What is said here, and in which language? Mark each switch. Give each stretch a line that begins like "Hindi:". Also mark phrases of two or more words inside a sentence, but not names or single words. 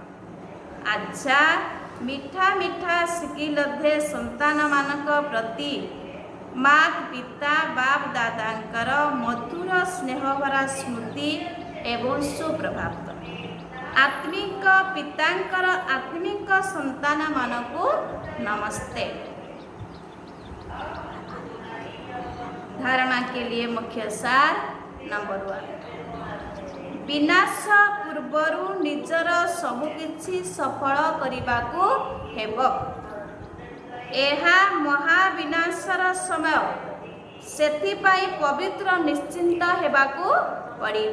Odia: ଆଚ୍ଛା, ମିଠା ମିଠା ଶିଖିଲଧେ ସନ୍ତାନମାନଙ୍କ ପ୍ରତି ମାତ୍ ପିତା ବାପ ଦାଦାଙ୍କର ମଧୁର ସ୍ନେହଭରା ସ୍ମୃତି ଏବଂ ସୁପ୍ରଭାତ। ଆତ୍ମିକ ପିତାଙ୍କର ଆତ୍ମିକ ସନ୍ତାନମାନଙ୍କୁ ନମସ୍ତେ।
Hindi: धारणा के लिए मुख्य सार नंबर 1,
Odia: ବିନାଶ ପୂର୍ବରୁ ନିଜର ସବୁକିଛି ସଫଳ କରିବାକୁ ହେବ। ଏହା ମହାବିନାଶର ସମୟ, ସେଥିପାଇଁ ପବିତ୍ର ନିଶ୍ଚିନ୍ତ ହେବାକୁ ପଡ଼ିବ।